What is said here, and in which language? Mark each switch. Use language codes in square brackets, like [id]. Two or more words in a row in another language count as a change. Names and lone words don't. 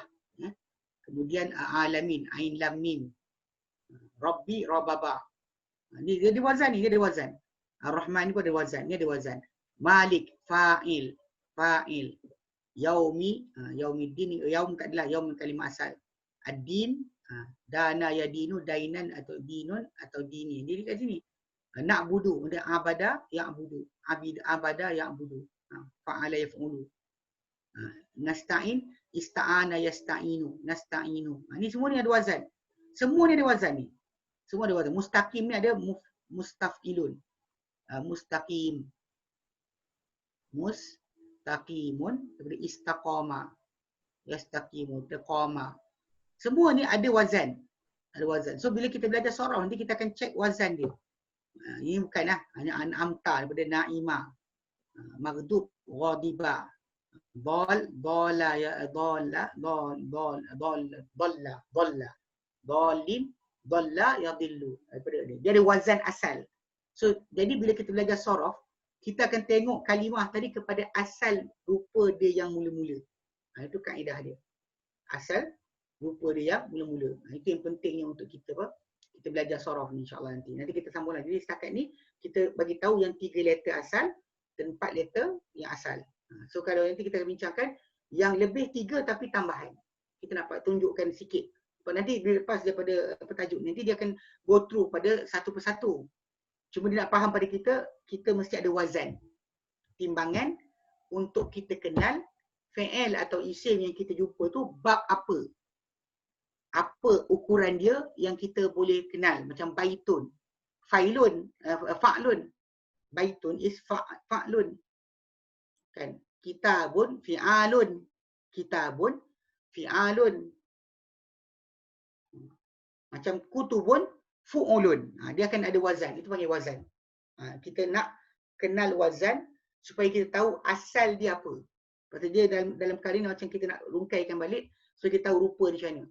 [ar] Kemudian العالمين عين لام ميم. رب ربب. [ms] Ni dia ada wazan ni, dia ada wazan. Ar-Rahman ni pun ada wazan, ni ada wazan. [ar] مالك فاعل فاعل. يوم يوم الدين, [ms] yaum tak adalah yaum kalimah asal. [ar] الدين دان يدين دينا atau dinun atau dini. [ms] Jadi kat sini. [ar] Na'budu, dia عبد يعبد عبد يعبد. فعل يفعل. نستعين استعان يستعين نستعين. [ms] Ni semua ni ada wazan. Semua ni ada wazan ni. Semua ada wazan. Mustaqim ni ada mustafilun. Mustaqim. [ar] Mustaqimun daripada istaqama. يستقيم تقام. [ms] Semua ni ada wazan. Ada wazan. So bila kita belajar surah nanti kita akan check wazan dia. Ini bukanlah hanya an'amta daripada naima. [ar] مغضوب غضب. ضل يا ضل ضل. ظالم ضل يضل. [ms] Dia ada wazan asal. So jadi bila kita belajar surah kita akan tengok kalimah tadi kepada asal rupa dia yang mula-mula. Itu kaedah dia. Asal rupa dia yang mula-mula. Itu yang pentingnya untuk kita kita belajar surah ni insya-Allah nanti. Nanti kita sambung lagi. Jadi setakat ni kita bagi tahu yang 3 letter asal dan 4 letter yang asal. So kalau nanti kita akan bincangkan yang lebih 3 tapi tambahan. Kita nak tunjukkan sikit. Nanti lepas daripada tajuk nanti dia akan [en] go through [ms] pada satu persatu. Cuma dia nak faham pada kita mesti ada wazan. Timbangan untuk kita kenal fi'il atau isim yang kita jumpa tu bab apa. Apa ukuran dia yang kita boleh kenal. [ar] Macam بيت فعل فعل. Baitun is fa'lun. Kan? كتاب فعال كتاب فعال. Macam كتب فعول. [ms] Dia akan ada wazan. Itu panggil wazan. Kita nak kenal wazan supaya kita tahu asal dia apa. Pasal dia dalam perkara ni macam kita nak rungkaikan balik supaya kita tahu rupa dia macam mana.